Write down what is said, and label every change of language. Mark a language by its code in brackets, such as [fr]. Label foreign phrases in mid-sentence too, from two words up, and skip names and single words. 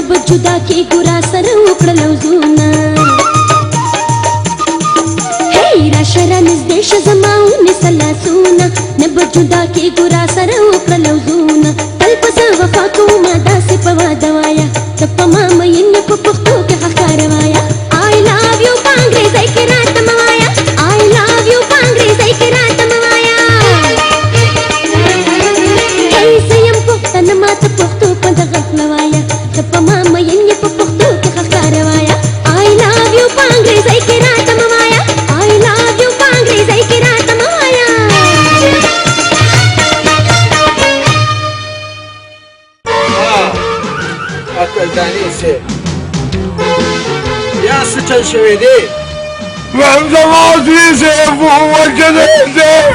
[ps] جدا کې ګورا سره وکړلو زونه راشه را نږدې شه زما ونیسه لاسونه نه به جدا کې ګورا سره وکړلو زونه تل په زه وفا کومه داسې په واده وایه ته په ما مین یې په پښتو کې ښکاره وایه [en] I love you [ps] په انګریزۍ کې راته مه وایه [en] I love you [ps] په انګریزۍ کې راته مه وایه هی زه یم پښتنه ما ته پښتو په دغه خوله وایه ته په ما مین یې په پښتو کې ښکاره وایه [en] I love you [ps] په انګریزۍ کې راته مه وایه [en] I love you [ps] په انګریزۍ کې راته مه وایه عقلداني صاحب بیا څه چل شوی دی وهم زما زوی صاحب ووژلی دی